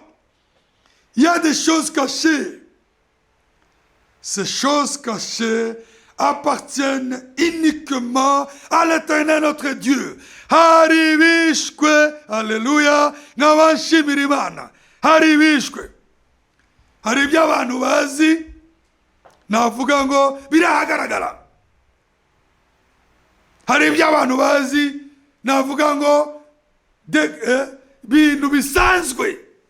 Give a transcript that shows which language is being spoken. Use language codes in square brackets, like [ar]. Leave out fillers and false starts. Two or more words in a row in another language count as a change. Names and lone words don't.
[fr] Il y a des choses cachées. Ces choses cachées appartiennent uniquement à l'Éternel notre Dieu. [rw] Haribishwe, alléluia, n'abashimira Imana. Haribishwe. Hari ibyo abantu bazi, navuga ngo birahagaragara. Hari ibyo abantu bazi, navuga ngo bintu bisanzwe.